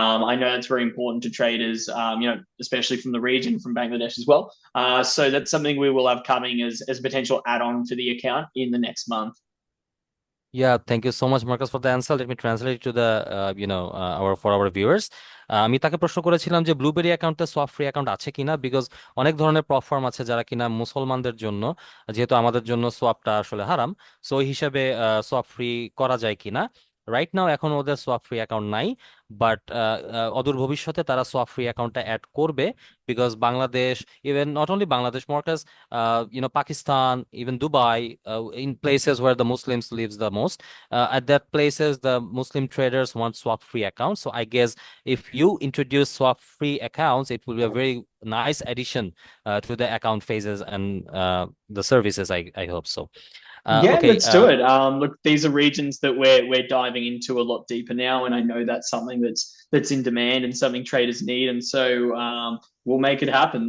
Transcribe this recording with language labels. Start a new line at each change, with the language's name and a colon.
English: I know it's very important to traders, especially from the region, from Bangladesh as well. So that's something we will have coming as a potential add-on to the account in the next month. Yeah, thank you so much, Marcus, for the answer. Let me translate it to the our for our viewers.
Bangla: আমি তাকে প্রশ্ন করেছিলাম যে blueberry অ্যাকাউন্টে swap free account আছে কিনা, because অনেক ধরনের প্ল্যাটফর্ম আছে যারা কিনা মুসলমানদের জন্য, যেহেতু আমাদের জন্য সোয়াপটা আসলে হারাম, সো ওই হিসেবে সোয়াপ ফ্রি করা যায় কিনা। রাইট নাও এখন ওদের সোয়াপ ফ্রি অ্যাকাউন্ট নাই, বাট অদূর ভবিষ্যতে তারা সোয়াপ ফ্রি অ্যাকাউন্টটা অ্যাড করবে, because Bangladesh, even not only Bangladesh, Markaz, Pakistan,
English: even Dubai, in places where the Muslims lives the most, at that places the Muslim traders want swap free accounts. So I guess if you introduce swap free accounts, it will be a very nice addition to the account phases and the services. I hope so. Yeah, Okay. let's do it. Look, these are regions that we're diving into a lot deeper now, and I know that's something that's in demand and something traders need, and so we'll make it happen.